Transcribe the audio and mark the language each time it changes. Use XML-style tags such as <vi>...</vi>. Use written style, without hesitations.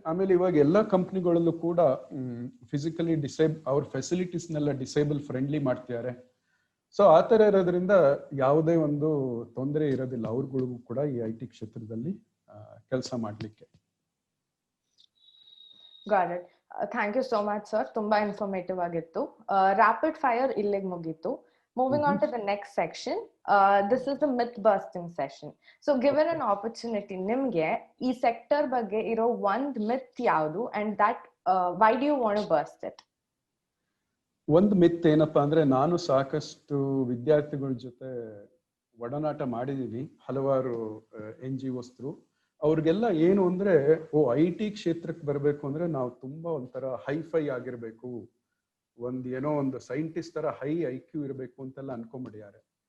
<kn>ಆಮೇಲೆ ಇವಾಗ ಎಲ್ಲ ಕಂಪ್ನಿಗಳಲ್ಲೂ ಕೂಡ ಫಿಸಿಕಲಿ ಅವ್ರ ಫೆಸಿಲಿಟೀಸ್ನೆಲ್ಲ ಡಿಸೇಬಲ್ ಫ್ರೆಂಡ್ಲಿ ಮಾಡ್ತಿದ್ದಾರೆ. ಸೊ ಆ ತರ ಇರೋದ್ರಿಂದ ಯಾವುದೇ ಒಂದು ತೊಂದರೆ ಇರೋದಿಲ್ಲ ಅವ್ರಿಗಳಿಗೂ ಕೂಡ ಈ IT ಕ್ಷೇತ್ರದಲ್ಲಿ ಕೆಲಸ ಮಾಡ್ಲಿಕ್ಕೆ.</kn> <en>Got it. Thank you so much sir,</en> <kn>ತುಂಬಾ ಇನ್ಫಾರ್ಮೇಟಿವ್ ಆಗಿತ್ತು. ರ್ಯಾಪಿಡ್ ಫೈರ್ ಇಲ್ಲಿಗೆ ಮುಗೀತು.</kn> <en>Moving on to the next section, this is the myth busting session. So given an opportunity,</en> <kn>nimge ee sector ಬಗ್ಗೆ ಇರೋ ಒಂದು myth ಯಾವುದು,</kn> <en>and that why do you want to bust it?</en> <kn>ಒಂದು ಮಿತ್ ಏನಪ್ಪಾ ಅಂದ್ರೆ, ನಾನು ಸಾಕಷ್ಟು ವಿದ್ಯಾರ್ಥಿಗಳ ಜೊತೆ ಒಡನಾಟ ಮಾಡಿದೀನಿ, ಹಲವಾರು NGOs ಥ್ರೂ. ಅವ್ರಿಗೆಲ್ಲ ಏನು ಅಂದ್ರೆ, IT ಕ್ಷೇತ್ರಕ್ಕೆ ಬರಬೇಕು ಅಂದ್ರೆ ನಾವು ತುಂಬಾ ಒಂಥರ ಹೈಫೈ ಆಗಿರ್ಬೇಕು, ಏನೋ ಒಂದು ಸೈಂಟಿಸ್ಟ್ ತರ ಹೈ IQ ಇರಬೇಕು ಅಂತೆಲ್ಲ ಅನ್ಕೊಂಡ್ಬಿಟ್ಟಿದ್ದಾರೆ.</kn>